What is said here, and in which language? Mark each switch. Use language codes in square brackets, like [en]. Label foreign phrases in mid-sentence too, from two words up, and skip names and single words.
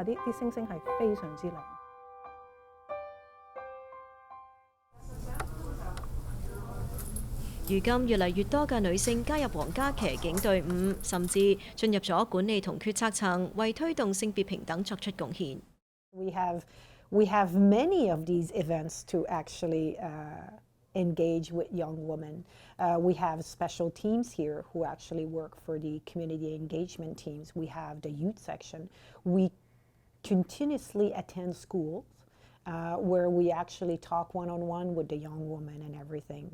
[yue] 啲星星係非常之靚。如今越嚟越多嘅女性加入皇家騎警隊伍，甚至進入咗管理同決策層，為推動性別平等作出貢獻。 [en] We have many of these events to actually engage with young women. We have special teams here who actually work for the community engagement teams. We have the youth section. We continuously attend schools where we actually talk one-on-one with the young woman and everything.